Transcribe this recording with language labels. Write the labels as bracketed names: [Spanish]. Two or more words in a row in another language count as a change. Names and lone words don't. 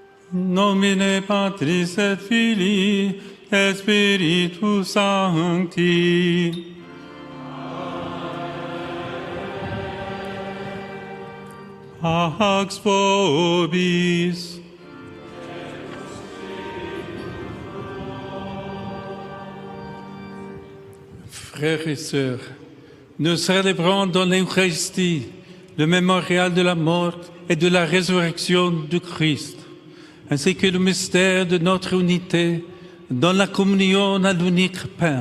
[Latin] Nomine Patris et Filii et Spiritus Sancti. Pax vobis. [French] Frères et sœurs, nous célébrons dans l'Eucharistie le mémorial de la mort et de la résurrection du Christ, ainsi que le mystère de notre unité dans la communion à l'unique pain.